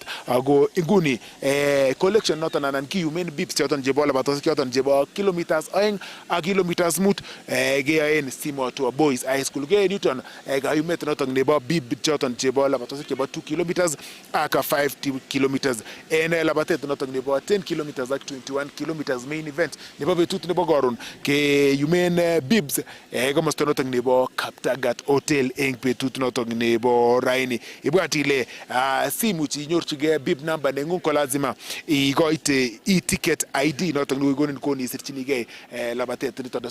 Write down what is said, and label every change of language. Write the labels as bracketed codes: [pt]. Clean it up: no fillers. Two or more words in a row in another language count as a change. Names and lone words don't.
[kln] Ako inguni collection noton anan kiyumen bibs choton chebo labatosiek choton chebo kilometers 2 ak kilometers 5 keyoen Simoto Boys High School. Keyoen yuton kayumet noton nebo bib choton chebo labatosiek chebo 2 kilometers ak 5 kilometers en labatet noton nebo 10 kilometers ak 21 kilometers [en] main event [kln] nebo betut nebo karon keyumen bibs komosta noton nebo Kaptagat Hotel eng betut notok nebo raini. Ibwati ile simuchi inyorchigei [en] bib number [kln] nengung ko lazima ikoite [en] e-ticket ID [kln] notok nekikonin kon isirchinigei labatet niton.